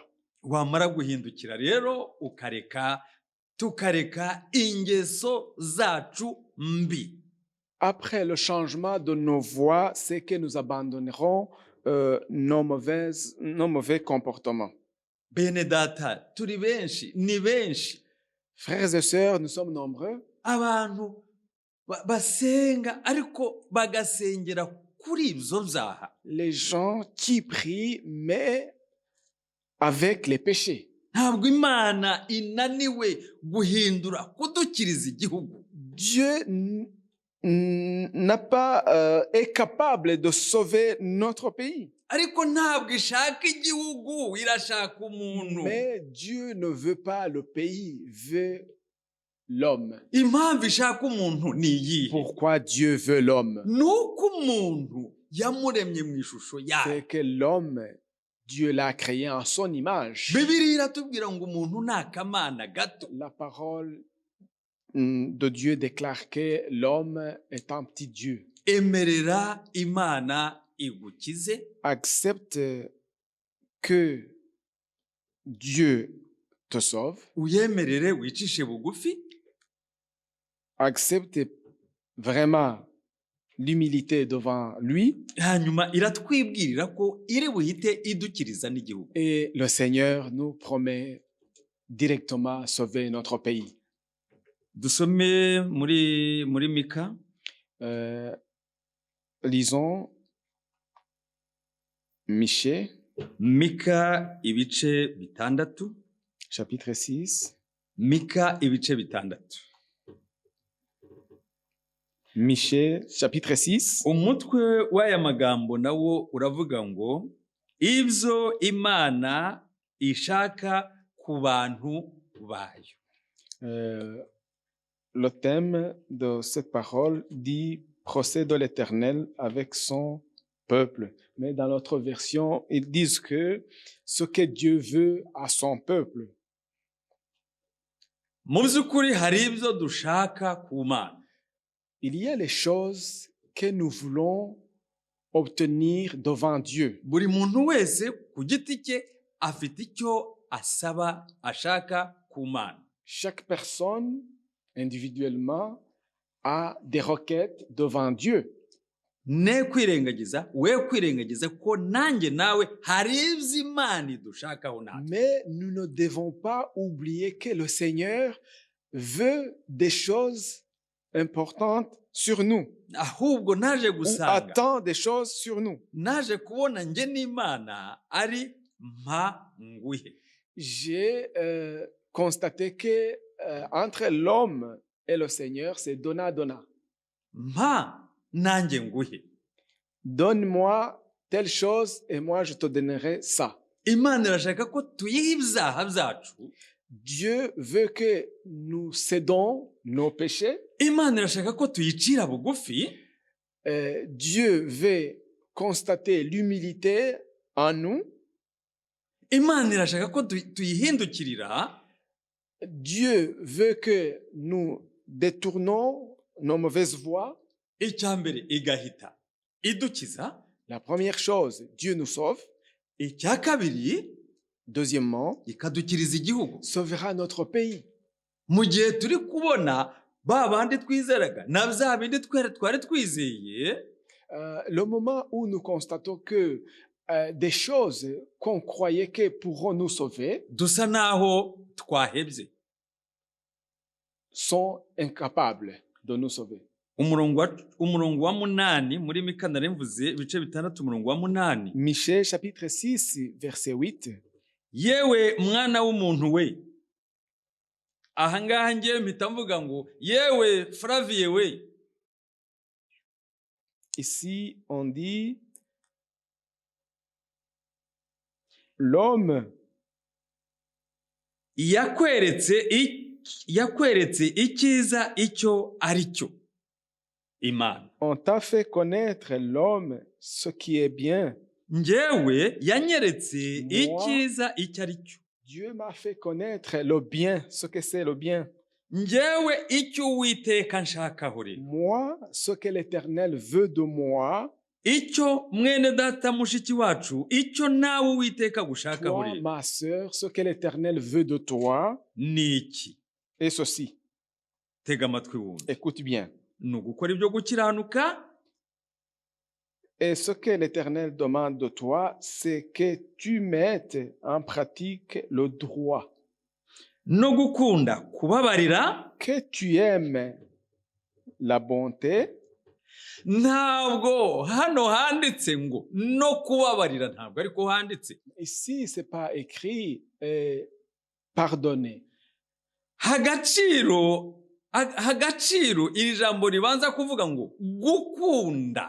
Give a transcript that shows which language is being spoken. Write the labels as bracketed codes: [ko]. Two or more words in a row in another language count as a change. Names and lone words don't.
[rw] Wamara guhindukira rero tukareka ingeso zacu mbi. [fr] Après le changement de nos voix, c'est que nous abandonnerons nos mauvais comportements. [rw] Bene data, turi benshi, ni benshi. [fr] Frères et sœurs, nous sommes nombreux. [rw] Abantu basenga ariko bagasengera kuri ibyo byaha. [fr] Les gens qui prient, mais avec les péchés. [rw] Ntabwo Imana inaniwe guhindura kudukiriza igihugu. [fr] Dieu est capable de sauver notre pays. [rw] Ariko ntabwo ishaka igihugu, irashaka umuntu. [fr] Mais Dieu ne veut pas le pays, veut l'homme. [rw] Impamvu ishaka umuntu ni iyihe? [fr] Pourquoi Dieu veut l'homme? [rw] Nuko umuntu yamuremye mu ishusho yayo. [fr] C'est que l'homme, Dieu l'a créé en son image. [rw] Bibiliya iratubwira ngo umuntu ni akamana gato. [fr] La parole de Dieu déclare que l'homme est un petit Dieu. [rw] Emerera Imana igukize. [fr] Accepte que Dieu te sauve. [rw] Uyemerere wicishe bugufi. [fr] Accepte vraiment l'humilité devant lui. [rw] Hanyuma iratwibwirira ko iri buhite idukiriza n'igihugu. [fr] Et le Seigneur nous promet directement sauver notre pays. [rw] Dusome muri Mika. [fr] Lisons Michée. [rw] Mika ibice 6. [fr] chapitre 6. [rw] Mika ibice bitandatu. [fr] Michée, chapitre 6. [rw] Umutwe w'aya magambo nawo uravuga ngo ibyo Imana ishaka ku bantu bayo. [fr] Le thème de cette parole dit procès de l'Éternel avec son peuple. Mais dans notre version, ils disent que ce que Dieu veut à son peuple. [rw] Mu by'ukuri hari ibyo dushaka ku Mana. [fr] Il y a les choses que nous voulons obtenir devant Dieu. [rw] Buri muntu wese ku giti cye afite icyo asaba ashaka ku Mana. [fr] Chaque personne individuellement a des requêtes devant Dieu. [rw] Ne kwirengagiza, we kwirengagiza ko nanjye nawe hari ibyo Imana idushakaho natwe. [fr] Mais nous ne devons pas oublier que le Seigneur veut des choses importantes sur nous. [rw] Ahubwo naje [fr] Ou [rw] gusanga, [fr] attend des choses sur nous. [rw] naje kubona njye n'Imana ari mpa nguhe. [fr] J'ai constaté que entre l'homme et le Seigneur, c'est donnant. [rw] Mpa nanjye nguhe. [fr] Donne-moi telle chose et moi je te donnerai ça. [rw] Imana irashaka ko tuyiha ibyaha byacu. [fr] Dieu veut que nous cédons nos péchés. [rw] Imana irashaka ko tuyicira bugufi. [fr] Dieu veut constater l'humilité en nous. [rw] Imana irashaka ko tuyihindukirira. [fr] Dieu veut que nous détournons nos mauvaises voies. [rw] Icya mbere igahita idukiza. [fr] La première chose, Dieu nous sauve. [rw] Icya kabiri, [fr] Deuxièmement, [rw] ikadukiriza igihugu. [fr] sauvera notre pays. [rw] Mu gihe turi kubona ba bandi twizeraga na bya bindi twari twizeye, [fr] Le moment où nous constatons que des choses qu'on croyait que pourront nous sauver [rw] dusa naho twahebye. [fr] sont incapables de nous sauver. [rw] Umurongo wa 8 muri Mika naremvuze ibice bitandatu umurongo wa 8. [fr] Michée chapitre 6 verset 8. [rw] Yewe mwana w'umuntu we. Ahangaha ngiye mpita mvuga ngo yewe Flavie we. [fr] Ici on dit l'homme [rw] yakweretse icyiza icyo ari cyo. Imana. [fr] On t'a fait connaître l'homme ce qui est bien. [rw] Njyewe yanyeretse icyiza icyo ari cyo. [fr] Dieu m'a fait connaître le bien, ce que c'est le bien. [rw] Njyewe icyo Uwiteka nshakaho rero. [fr] Moi, ce que l'Éternel veut de moi. [rw] Icyo mwene data mushiki wacu, icyo nawe Uwiteka gushakaho [fr] Toi, [rw] rero. [fr] ma sœur, ce que l'Éternel veut de toi. [rw] Ni iki? [fr] Et ceci. [rw] Tega amatwi wumve. [fr] Écoute bien. [rw] Ni ugukora ibyo gukiranuka. [fr] Et ce que l'Éternel demande de toi, c'est que tu mettes en pratique le droit. [rw] No gukunda kubabarira. [fr] Que tu aimes la bonté. [rw] Ntabwo hano handitse ngo no kubabarira, ntabwo ariko handitse. [fr] Ici, c'est pas écrit pardonner. [rw] Hagaciro iri jambo ribanza kuvuga ngo gukunda.